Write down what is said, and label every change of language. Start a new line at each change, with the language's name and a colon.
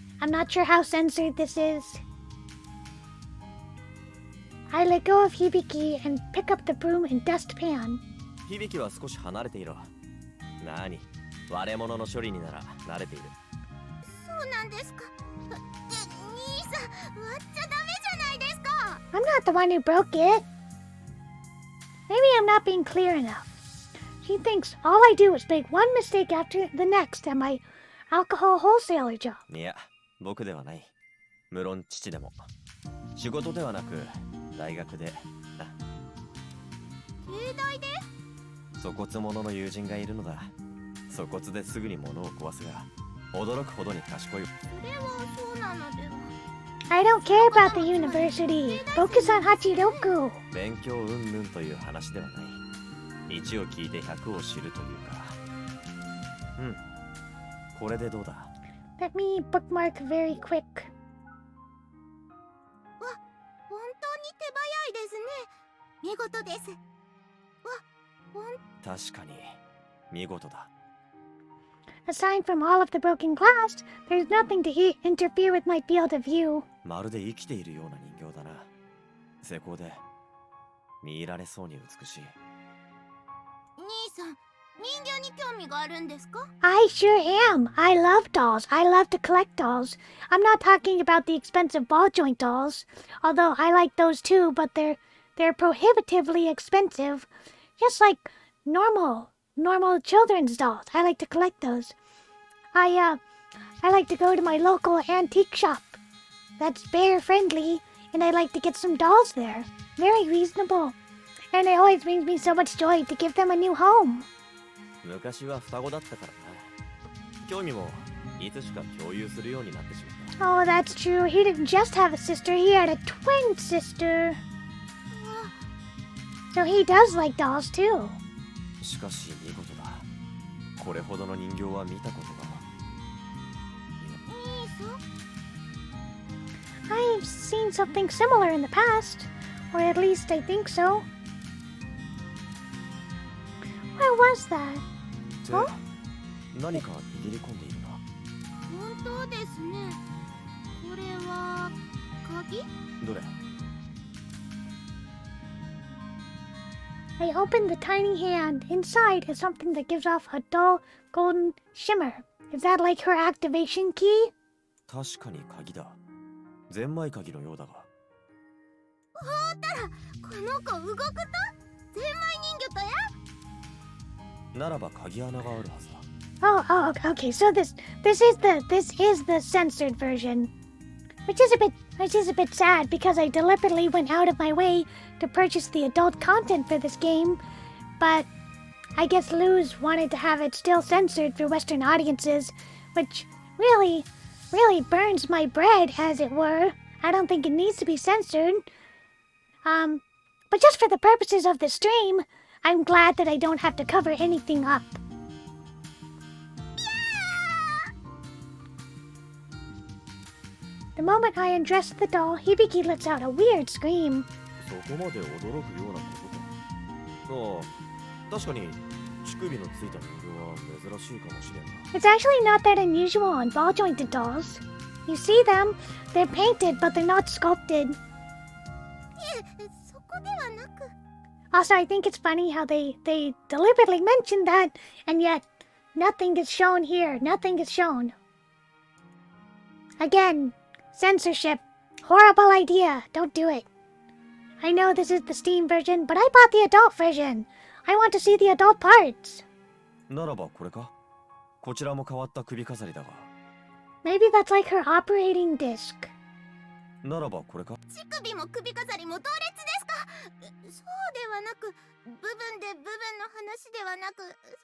English: I'm not sure how censored this is. I let go of Hibiki and pick up the broom and dustpan.
Japanese: 響は少し離れていろ。なに、割れ物の処理になら慣れている。そうなんですか。兄さん、割っちゃダメじゃないですか。
English: I'm not the one who broke it. Maybe I'm not being clear enough. She thinks all I do is make one mistake after the next at my alcohol wholesaler job.
Japanese: いや、僕ではない。無論父でも。仕事ではなく、大学で。芸大で？粗骨者の友人がいるのだ。粗骨ですぐに物を壊すが、驚くほどに賢い。それはそうなのでは。
English: I don't care about the university. Focus on Hachidoku.
Japanese: 勉強うんぬんという話ではない。1を聞いて100を知るというか。うん。これでどうだ？
English: Let me bookmark very quick.
Japanese: わ、本当に手早いですね。見事です。わ、確かに見事だ。
English: Aside from all of the broken glass, there's nothing to interfere with my field of view.
Japanese: まるで生きているような人形だな。成功で見入られそうに美しい。兄さん、人形に興味があるんですか？
English: I sure am. I love dolls. I love to collect dolls. I'm not talking about the expensive ball joint dolls, although I like those too, but they're prohibitively expensive. Just like normal children's dolls. I like to collect those. I like to go to my local antique shop that's bear friendly, and I like to get some dolls there. Very reasonable. And it always brings me so much joy to give them a new home.
Japanese: 昔は双子だったからな。興味もいつしか共有するようになってしまった。
English: Oh, that's true. He didn't just have a sister, he had a twin sister. So he does like dolls too.
Japanese: しかし見事だ。これほどの人形は見たことが。兄さん？
English: I've seen something similar in the past, or at least I think so. Where was that?
Japanese: って何か握り込んでいるな。本当ですね。これは鍵？どれ？
English: I opened the tiny hand. Inside is something that gives off a dull golden shimmer. Is that like her activation key?
Japanese: 確かに鍵だ。ゼンマイ鍵のようだが。ほうたら、この子動くとゼンマイ人魚とや。ならば鍵穴があるはずだ。
English: Oh, okay. So this is the censored version, which is a bit sad because I deliberately went out of my way to purchase the adult content for this game, but I guess Luz wanted to have it still censored for Western audiences, which really burns my bread, as it were. I don't think it needs to be censored. but just for the purposes of the stream, I'm glad that I don't have to cover anything up. The moment I undress the doll, Hibiki lets out a weird scream.
Japanese: そこまで驚くようなことか。ああ、確かに乳首のついた人形は珍しいかもしれんな。
English: It's actually not that unusual on ball-jointed dolls. You see them, they're painted, but they're not sculpted.
Japanese: いえ、そこではなく。
English: Also, I think it's funny how they deliberately mentioned that, and yet nothing is shown here. Nothing is shown. Again, censorship. Horrible idea. Don't do it. I know this is the Steam version, but I bought the adult version. I want to see the adult parts.
Japanese: ならばこれか。こちらも変わった首飾りだが。
English: Maybe that's like her operating disc.
Japanese: ならばこれか。乳首も首飾りも同列ですか。そうではなく、部分で部分の話ではなく、